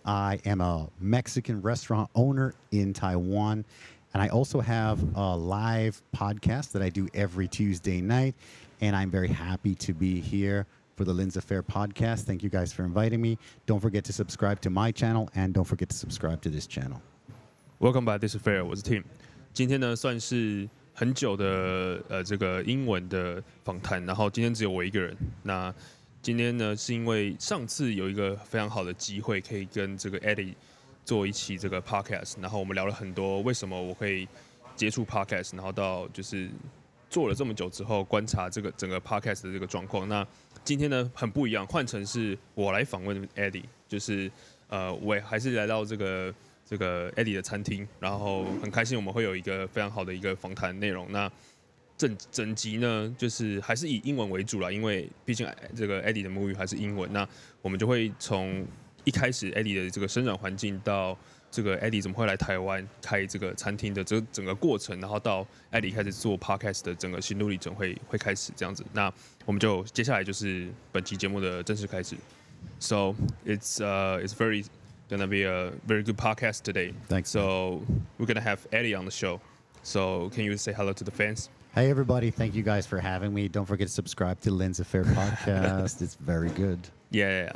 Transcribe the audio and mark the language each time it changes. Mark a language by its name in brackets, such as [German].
[English] I am a Mexican restaurant owner in Taiwan. And I also have a live podcast that I do every Tuesday night. And I'm very happy to be here for the Lin's Affair podcast. Thank you guys for inviting me. Don't forget to subscribe to my channel and don't forget to subscribe to this channel. Welcome back, this is Fair， [Chinese] 我是 [English] Tim。 [Chinese] 今天呢算是很久的这个英文的访谈，然后今天只有我一个人。那今天呢是因为上次有一个非常好的机会，可以跟这个 Eddy 做一期这个 podcast， 然后我们聊了很多为什么我会接触 podcast， 然后到就是做了这么久之后，观察这个整个 podcast 的这个状况。那今天呢很不一样，换成是我来访问 Eddy， 就是我也还是来到这个 Eddy 的餐厅，然后很开心我们会有一个非常好的一个访谈内容。那整集呢，就是还是以英文为主啦，因为毕竟这个 Eddy 的母语还是英文。那我们就会从一开始 Eddy 的这个生长环境，到这个 Eddy 怎么会来台湾开这个餐厅的这整个过程，然后到 Eddy 开始做 podcast 的整个心路历程会开始这样子。那我们就接下来就是本期节目的正式开始。 [English] So it's gonna be a very good podcast today. Thanks. So we're gonna have Eddy on the show. So can you say hello to the fans? Hey, everybody. Thank you guys for having me. Don't forget to subscribe to Lin's Affair podcast. It's very good. Yeah.